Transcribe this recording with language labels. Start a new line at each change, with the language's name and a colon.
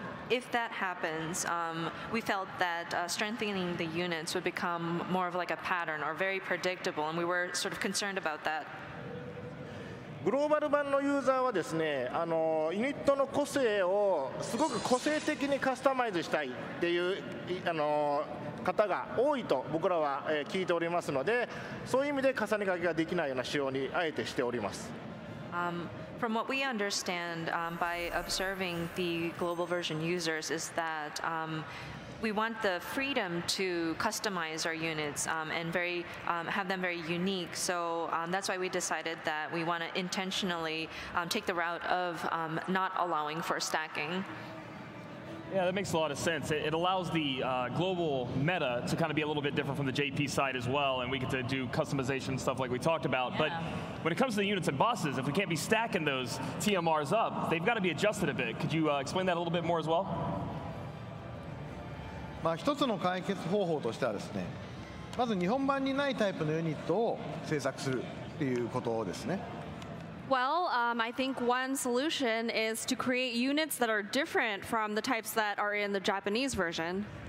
English: If that happens, we felt that strengthening the units would become more of like a pattern or very predictable, and we were sort of concerned about that.
Japanese: グローバル版のユーザーはですね、ユニットの個性をすごく個性的にカスタマイズしたいっていう考方が多いと僕らは聞いておりますので、そういう意味で重ね掛けができないような仕様にあえてしております。
English: From what we understand by observing the global version users is that we want the freedom to customize our units and have them very unique. So that's why we decided that we want to intentionally take the route of not allowing for stacking. Yeah, that makes a lot of sense. It allows the global meta to kind of be a little bit different from the JP side as well, and we get to do customization stuff like we talked about. Yeah. But when it comes to the units and bosses, if we can't be stacking those TMRs up, they've got to be adjusted a bit. Could you explain that a little bit more as well?
Japanese: 一つの解決方法としてはですね、まず日本版にないタイプのユニットを制作するっていうことですね。
English: Well, I think one solution is to create units that are different from the types that are in the Japanese version.